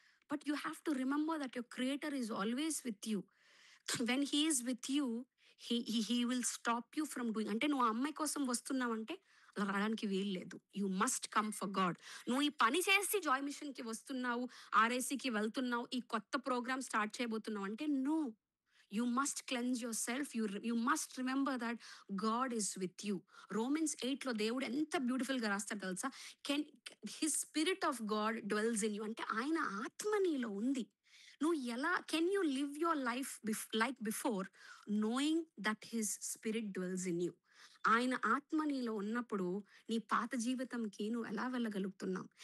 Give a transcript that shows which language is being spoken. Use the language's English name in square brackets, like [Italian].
[English] But you have to remember that your creator is always with you. When he is with you, he will stop you from doing. [Telugu] అంటే నువ్వు ఆ అమ్మాయి కోసం వస్తున్నావంటే అలా రావడానికి వీలు లేదు. [English] You must come for God. [Telugu] నువ్వు ఈ పని చేసి జాయ్ మిషన్కి వస్తున్నావు, ఆర్ఏసీకి వెళ్తున్నావు, ఈ కొత్త ప్రోగ్రామ్ స్టార్ట్ చేయబోతున్నావు అంటే no. [English] You must cleanse yourself. You must remember that God is with you. [Telugu] Romans 8 లో దేవుడు ఎంత బ్యూటిఫుల్ గా రాస్తాడు తెలుసా? [English] Can his spirit of God dwells in you. [Telugu] అంటే ఆయన ఆత్మ నీలో ఉంది. నువ్వు ఎలా [English] Can you live your life like before knowing that his spirit dwells in you? [Telugu] ఆయన ఆత్మ నీలో ఉన్నప్పుడు నీ పాత జీవితంకి నువ్వు ఎలా వెళ్ళగలుగుతున్నావు?